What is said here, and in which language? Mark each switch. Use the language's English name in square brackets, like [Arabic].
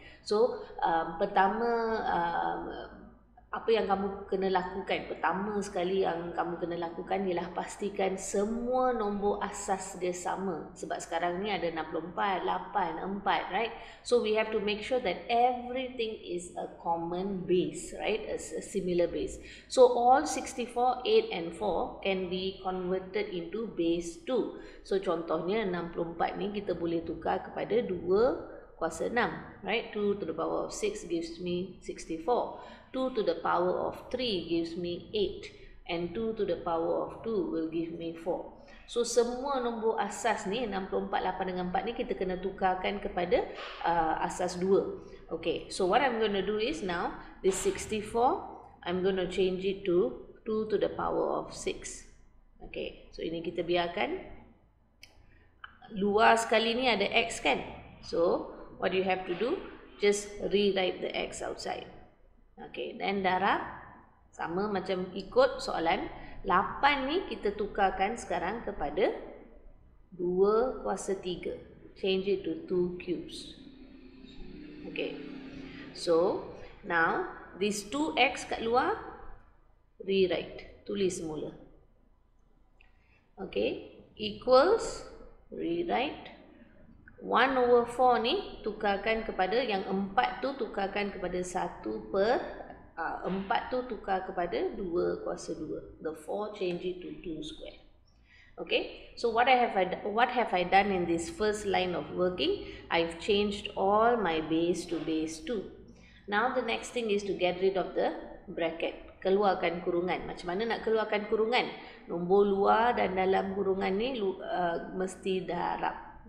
[Malay] So pertama apa yang kamu kena lakukan, pertama sekali yang kamu kena lakukan ialah pastikan semua nombor asas dia sama. Sebab sekarang ni ada 64, 8, 4, right? [English] So we have to make sure that everything is a common base, right? A similar base. So all 64, 8 and 4 can be converted into base 2. [Malay] So contohnya 64 ni kita boleh tukar kepada 2 kuasa 6, right? [English] 2 to the power of 6 gives me 64. 2 to the power of 3 gives me 8. And 2 to the power of 2 will give me 4. [Malay] So semua nombor asas ni, 64, 8 dengan 4 ni kita kena tukarkan kepada asas 2. [English] Okay, so what I'm going to do is now, this 64, I'm going to change it to 2 to the power of 6. [Malay] Okay, so ini kita biarkan. Luar sekali ni ada x kan? [English] So what you have to do, just rewrite the x outside. [Malay] Okay, dan darab sama macam ikut soalan. 8 ni kita tukarkan sekarang kepada 2 kuasa 3. [English] Change it to 2 cubes. Okay, so now this 2x kat luar, rewrite, [Malay] tulis semula. [English] Okay, equals, rewrite. [Malay] 1 over 4 ni tukarkan kepada yang 4 tu, tukarkan kepada 1 per 4 tu tukar kepada 2 kuasa 2. [English] The 4 change it to 2 square. Okay, so what have I done in this first line of working? I've changed all my base to base 2. Now the next thing is to get rid of the bracket. [Malay] Keluarkan kurungan. Macam mana nak keluarkan kurungan? Nombor luar dan dalam kurungan ni mesti darab.